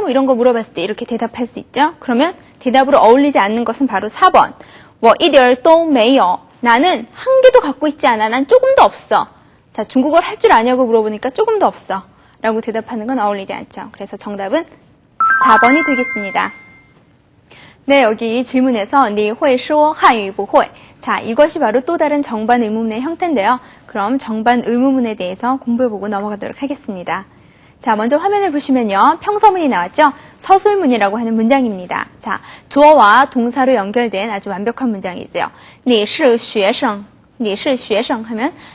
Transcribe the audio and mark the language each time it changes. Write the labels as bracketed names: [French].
[Korean] 뭐 이런 거 물어봤을 때 이렇게 대답할 수 있죠. 그러면 대답으로 어울리지 않는 것은 바로 4번 [Chinese] 我一点都没有. [Korean] 나는 한 개도 갖고 있지 않아. 난 조금도 없어. 자, 중국어를 할 줄 아냐고 물어보니까 조금도 없어 라고 대답하는 건 어울리지 않죠. 그래서 정답은 4번이 되겠습니다. 네, 여기 질문에서 [Chinese] 你会说汉语不会? [Korean] 자, 이것이 바로 또 다른 정반 의문문의 형태인데요. 그럼 정반 의문문에 대해서 공부해보고 넘어가도록 하겠습니다. 자, 먼저 화면을 보시면요. 평서문이 나왔죠? 서술문이라고 하는 문장입니다. 자, 주어와 동사로 연결된 아주 완벽한 문장이죠. [Chinese] 你是学生, 你是学生 [Korean] 하면